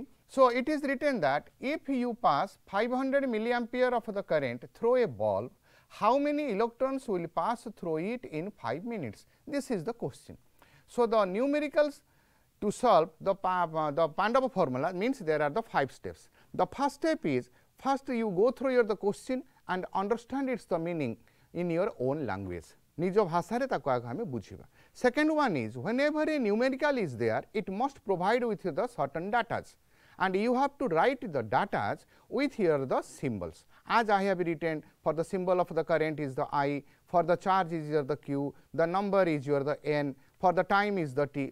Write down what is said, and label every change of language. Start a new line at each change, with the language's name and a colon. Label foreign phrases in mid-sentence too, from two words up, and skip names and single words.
English: So, it is written that if you pass 500 milliampere of the current through a bulb, how many electrons will pass through it in 5 minutes? This is the question. So, the numericals to solve the Pandava formula means there are the 5 steps. The first step is, first you go through your the question and understand its the meaning in your own language.
Odia: ନିଜ ଭାଷା ତାକୁ ଆଗେ ବୁଝା.
English: Second one is, whenever a numerical is there, it must provide with the certain datas, and you have to write the datas with here the symbols. As I have written, for the symbol of the current is the I, for the charge is your the Q, the number is your the N, for the time is the T.